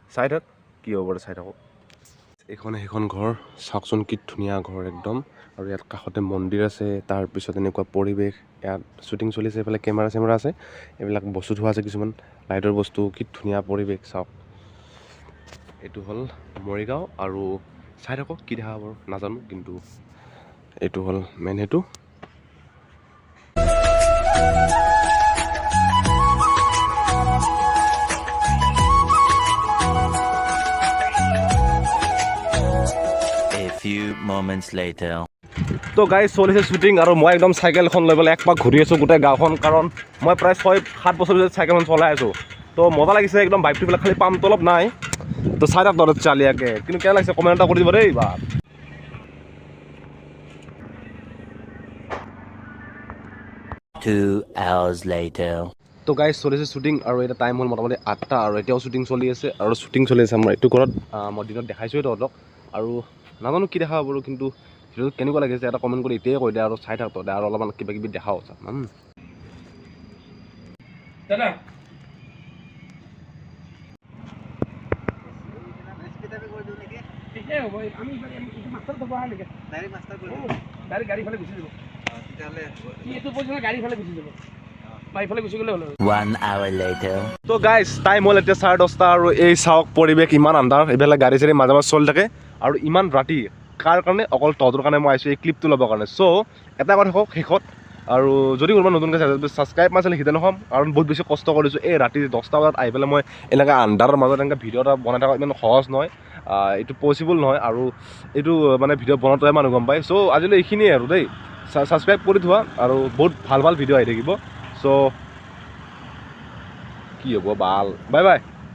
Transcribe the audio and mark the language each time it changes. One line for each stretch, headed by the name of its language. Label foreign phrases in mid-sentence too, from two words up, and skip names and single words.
Assamese: চাই থাক কি হ'ব পাৰে চাই থাকক এইখন সেইখন ঘৰ চাওকচোন কি ধুনীয়া ঘৰ একদম আৰু ইয়াত কাষতে মন্দিৰ আছে তাৰপিছত এনেকুৱা পৰিৱেশ ইয়াত শ্বুটিং চলিছে এইফালে কেমেৰা চেমেৰা আছে এইবিলাক বস্তু থোৱা আছে কিছুমান লাইটৰ বস্তু কি ধুনীয়া পৰিৱেশ চাওক এইটো হ'ল মৰিগাঁও আৰু চাই থাকক কি দেখা বাৰু নাজানো কিন্তু এইটো হ'ল মেইন সেইটো
English: few moments later
Assamese: তো গাইজ চলিছে শ্বুটিং আৰু মই একদম চাইকেলখন লৈ পেলাই একপাক ঘূৰি আছোঁ গোটেই গাঁওখন কাৰণ মই প্ৰায় 6-7 বছৰ পিছত চাইকেলখন চলাই আছোঁ তো মজা লাগিছে একদম বাইকটো পেলাই খালি পামটো অলপ নাই তো চাই থাক দৰত চালিয়াকে কিন্তু কেনে লাগিছে কমেণ্ট এটা কৰি দিব দেই বা
English: 2 hours later
Assamese: তো গাইজ চলিছে শ্বুটিং আৰু এটা টাইম হ'ল মোটামুটি 8টা আৰু এতিয়াও শ্বুটিং চলি আছে আৰু শ্বুটিং চলি আছে আমাৰ এইটো ঘৰত মই দিনত দেখাইছোঁৱে তহঁতক আৰু নাজানো কি দেখা বাৰু কিন্তু ভিডিঅ'টো কেনেকুৱা লাগিছে এটা কমেণ্ট কৰি এতিয়াই কৈ দে আৰু চাই থাক তহঁতে আৰু অলপমান কিবা কিবি দেখাও দাদা
English: One hour later
Assamese: তো গাইজ টাইম হ'ল এতিয়া 10:30 আৰু এই চাওক পৰিৱেশ ইমান আন্ধাৰ এইবিলাক গাড়ী চাড়ী মাজে মাজে চলি থাকে আৰু ইমান ৰাতি কাৰ কাৰণে অকল তহঁতৰ কাৰণে মই আহিছোঁ এই ক্লিপটো ল'বৰ কাৰণে চ' এটা কথা কওক শেষত আৰু যদি কোনোবা নতুনকৈ ছাবস্ক্ৰাইব মাৰিছিলে সিহঁতে নহ'ম কাৰণ বহুত বেছি কষ্ট কৰিছোঁ এই ৰাতি 10টা বজাত আহি পেলাই মই এনেকৈ আন্ধাৰৰ মাজত এনেকৈ ভিডিঅ' এটা বনাই থকা ইমান সহজ নহয় এইটো পচিবল নহয় আৰু এইটো মানে ভিডিঅ' বনাওঁতে মানুহ গম পায় চ' আজিলৈ এইখিনিয়ে আৰু দেই ছাবস্ক্ৰাইব কৰি থোৱা আৰু বহুত ভাল ভাল ভিডিঅ' আহি থাকিব চ' কি হ'ব বাল
English: bye bye